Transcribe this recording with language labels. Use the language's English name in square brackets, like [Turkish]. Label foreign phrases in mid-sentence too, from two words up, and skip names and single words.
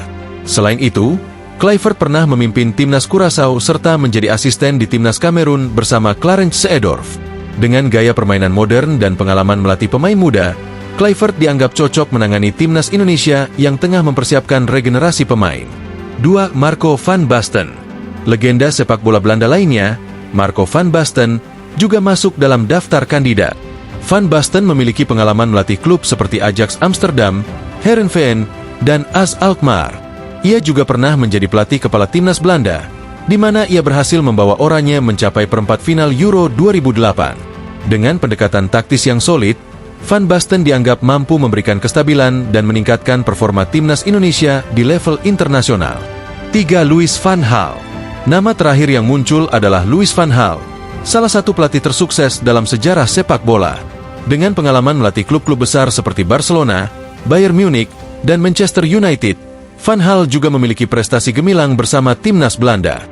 [Indonesian] Selain itu, Kluivert pernah memimpin Timnas Curaçao serta menjadi asisten di Timnas Kamerun bersama Clarence Seedorf. Dengan gaya permainan modern dan pengalaman melatih pemain muda, Kluivert dianggap cocok menangani Timnas Indonesia yang tengah mempersiapkan regenerasi pemain. 2. Marco van Basten. Legenda sepak bola Belanda lainnya, Marco van Basten, juga masuk dalam daftar kandidat. Van Basten memiliki pengalaman melatih klub seperti Ajax Amsterdam, Heerenveen, dan AS Alkmaar. Ia juga pernah menjadi pelatih kepala Timnas Belanda, di mana ia berhasil membawa Oranje mencapai perempat final Euro 2008. Dengan pendekatan taktis yang solid, Van Basten dianggap mampu memberikan kestabilan dan meningkatkan performa Timnas Indonesia di level internasional. 3. Louis van Gaal. Nama terakhir yang muncul adalah Louis van Gaal, salah satu pelatih tersukses dalam sejarah sepak bola. Dengan pengalaman melatih klub-klub besar seperti Barcelona, Bayern Munich, dan Manchester United, Van Gaal juga memiliki prestasi gemilang bersama Timnas Belanda.